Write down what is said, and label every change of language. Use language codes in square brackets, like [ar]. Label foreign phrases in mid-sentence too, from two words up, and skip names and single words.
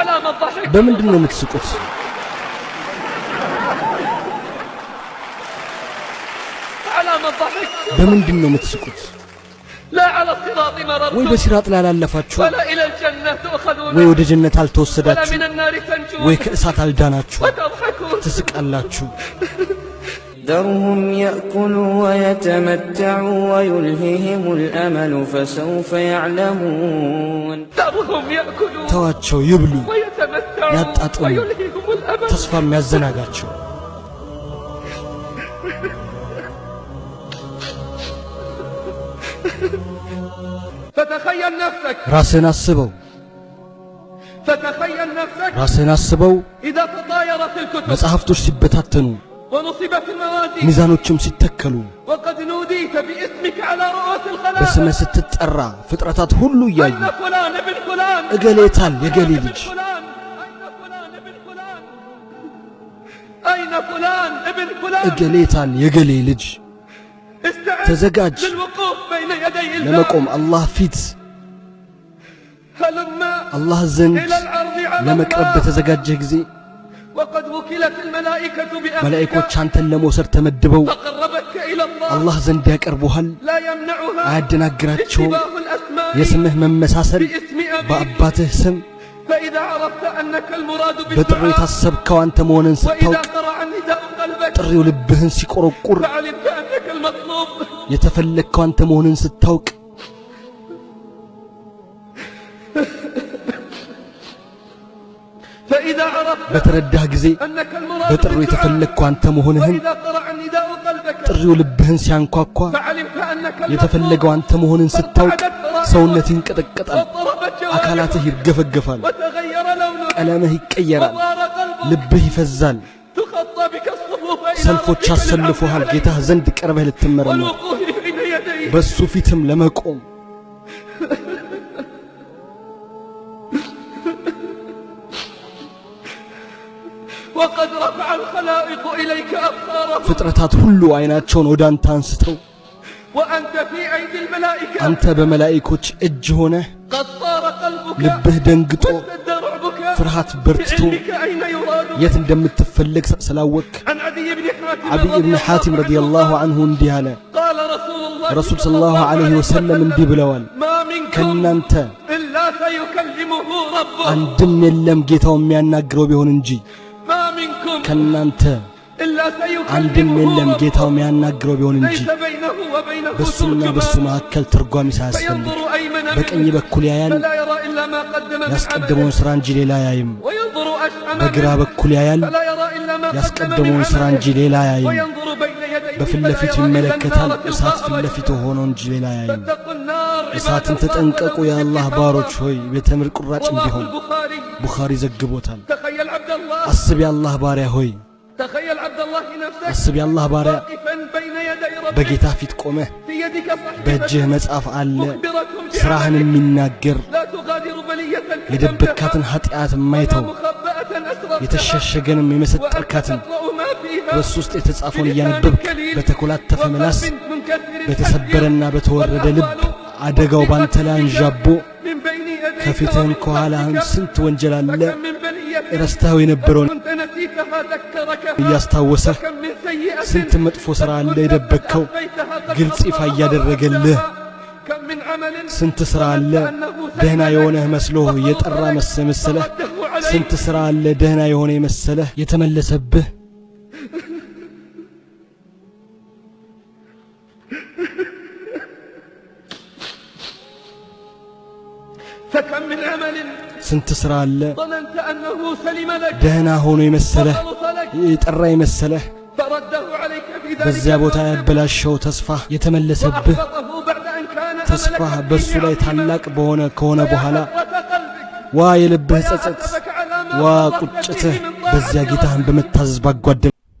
[am] በምንድነው የምትስቁት? በምንድነው የምትስቁት? ወይ በሲራጥ ላይ አላለፋችሁ፣ ወይ ወደ ጀነት አልተወሰዳችሁ፣ ወይ ከእሳት አልዳናችሁ ትስቃላችሁ። [ar] ذرهم يأكلوا ويتمتعوا ويلههم الأمل فسوف يعلمون [am] ተዋቸው ይብሉ ያጣጥሙ ተስፋም ያዘናጋቸው። [ar] فتخيل نفسك [am] ራስህን አስበው [ar] فتخيل نفسك [am] ራስህን አስበው [ar] إذا تطايرت الكتب [am] መጽሐፍቶች ሲበታተኑ [ar] ونصبت الموازين [am] ሚዛኖችም ሲተከሉ [ar] وقد نوديت باسمك على رؤوس الخلائق [am] በስምህ ስትጠራ ፍጥረታት ሁሉ እያዩ [ar] أين فلان ابن فلان [am] እገሌታል የገሌ ልጅ [ar] أين فلان ابن فلان [am] እገሌታል የገሌ ልጅ ተዘጋጅ [ar] للوقوف بين يدي الله [am] ለመቆም አላህ ፊት [ar] هلما [am] አላህ ዘንድ [ar] إلى الأرض على [am] ለመቅረብ [ar] الله [am] በተዘጋጀህ ጊዜ [ar] وقد وكلت الملائكة بأمرك [am] መላእክቶች አንተን ለመውሰድ ተመድበው [ar] فقربتك إلى الله [am] አላህ ዘንድ ያቀርቡሃል። [ar] لا يمنعها [am] አያደናግራቸው [ar] اشتباه الأسماء [am] የስምህ መመሳሰል [ar] باسم أبيك [am] በአባትህ ስም [ar] فإذا عرفت أنك المراد [am] በጥሪ [ar] بالدعاء [am] የታሰብከው አንተ መሆንን [ar] وإذا [am] ስታውቅ [ar] قرع نداء قلبك [am] ጥሪው ልብህን ሲቆረቁር [ar] فعلمت أنك المطلوب [am] የተፈለግከው አንተ መሆንን ስታውቅ [ar] فإذا عرفت [am] በተረዳህ ጊዜ [ar] أنك المراد [am] በጥሪው የተፈለግከው አንተ መሆንህን [ar] وإذا قرع نداء قلبك [am] ጥሪው ልብህን ሲያንኳኳ [ar] فعلمت أنك [am] የተፈለገው አንተ መሆንን ስታውቅ ሰውነትህ ይንቀጠቀጣል፣ አካላትህ ይርገፈገፋል፣ [ar] وتغير لونه [am] ቀለምህ ይቀየራል፣ [ar] وضار قلبك [am] ልብህ ይፈዛል። [ar] تخطى بك الصفوف إلى [am] ሰልፎች [ar] ربك [am] አሰልፎሃል [ar] بالعفو [am] ጌታህ ዘንድ ቀርበህ ልትመረመር [ar] والوقوف بين يديه [am] በሱ ፊትም ለመቆም [ar] وقد رفع الخلائق إليك أبصارهم [am] ፍጥረታት ሁሉ አይናቸውን ወደ አንተ አንስተው [ar] وأنت في أيدي الملائكة [am] አንተ በመላእክቶች እጅ ሆነህ [ar] قد طار قلبك [am] ልብህ ደንግጦ [ar] واشتد رعبك [am] ፍርሃት በርትቶ [ar] بعلمك أين يراد [am] የት እንደምትፈልግ ስላወቅ [ar] عن عدي بن حاتم [am] አብይ ኢብኑ ሐቲም [ar] رضي الله عنه [am] እንዲህ አለ። [ar] قال رسول الله [am] ረሱል [ar] صلى الله عليه وسلم [am] እንዲህ ብለዋል፣ [ar] ما منكم [am] ከናንተ [ar] إلا سيكلمه ربه [am] አንድም የለም ጌታው የሚያናግረው ቢሆን እንጂ [ar] ما منكم [am] ከናንተ [ar] إلا [am] አንድም [ar] سيكلمه [am] የለም [ar] ربه [am] ጌታው የሚያናግረው ቢሆን እንጂ [ar] ليس بينه وبينه [am] በሱና በሱ [ar] ترجمان [am] መካከል ተርጓሚ ሳያስፈልግ [ar] فينظر أيمن [am] በቀኝ [ar] منه [am] በኩል ያያል፣ [ar] فلا يرى إلا ما قدم من عمله [am] ያስቀደመውን ሥራ እንጂ ሌላ ያይም። [ar] وينظر أشأم [am] በግራ [ar] منه [am] በኩል ያያል፣ [ar] فلا يرى إلا ما قدم من [am] ያስቀደመውን ሥራ እንጂ [ar] عمله [am] ሌላ ያይም። [ar] وينظر بين يديه [am] በፊት [ar] فلا [am] ለፊቱ [ar] يرى إلا [am] ይመለከታል፣ [ar] النار [am] እሳት ፊት [ar] تلقاء [am] ለፊቱ [ar] وجهه [am] ሆኖ እንጂ ሌላ ያይም። [ar] فاتقوا النار عباد [am] እሳትን [ar] الله [am] ተጠንቀቁ [ar] ولو [am] የአላህ [ar] بشق [am] ባሮች [ar] تمرة. [am] ሆይ በተምር ቁራጭ [ar] رواه [am] እንዲሆን [ar] البخاري [am] ቡኻሪ ዘግቦታል። [ar] تخيل عبد الله [am] አስብ የአላህ ባሪያ ሆይ [ar] تخيل عبد الله نفسك [am] አስብ የአላህ ባሪያ [ar] واقفا بين يدي ربك [am] በጌታ ፊት ቆመህ [ar] في يدك صحيفة [am] በእጅህ መጽሐፍ አለ [ar] مخبرة [am] ስራህን [ar] بعملك [am] የሚናገር [ar] لا تغادر بلية كتمتها [am] የደበካትን ኃጢአት የማይተው [ar] مخبأة أسررتها [am] የተሸሸገንም [ar] وأنت [am] የመሰጠርካትን [ar] تقرأ ما فيها [am] በሱ ውስጥ የተጻፈውን እያነበብክ በተኮላተፈ ምላስ [ar] وقلب منكسر [am] በተሰበረና በተወረደ ልብ አደጋው ባንተ ላይ አንዣቦ [ar] من بين يديك [am] ከፊትህም [ar] ومن [am] ከኋላህም [ar] خلفك [am] ስንት ወንጀል አለ። [ar] فكم من بلية [am] ረስተኸው የነበረውን [ar] كنت نسيتها ذكركها [am] እያስታወሰህ [ar] وكم من سيئة [am] ስንት መጥፎ ሥራ አለ [ar] كنت [am] የደበቅከው [ar] أخفيتها قد [am] ግልጽ ይፋ [ar] أخفاها [am] እያደረገልህ። [ar] كم من عمل [am] ስንት ሥራ አለ ደህና የሆነህ መስሎህ የጠራ መሰለህ። [ar] فرده عليك [am] ስንት ሥራ አለ ደህና የሆነ የመሰለህ የተመለሰብህ። [ar] فكم من عمل [am] ስንት ሥራ አለ [ar] ظننت أنه سلم لك [am] ደህና ሆኖ የመሰለህ [ar] وخلص لك [am] የጠራ የመሰለህ [ar] فرده عليك في ذلك [am] በዚያ ቦታ [ar] الموقف [am] ያበላሸው ተስፋ የተመለሰብህ። [ar] وأحبطه بعد أن كان [am] ተስፋ [ar] أملك [am] በሱ [ar] فيه [am] ላይ [ar] عظيما. [am] ታላቅ ከሆነ በኋላ [ar] ويا حسرة قلبك [am] ዋ የልብህ [ar] ويا [am] ጸጸት [ar] حسرتك على ما [am] ዋ [ar] فرطت [am] ቁጭትህ [ar] فيه من طاعة [am] በዚያ ጌታህን [ar] ربك. [am] በመታዘዝ ባጓደል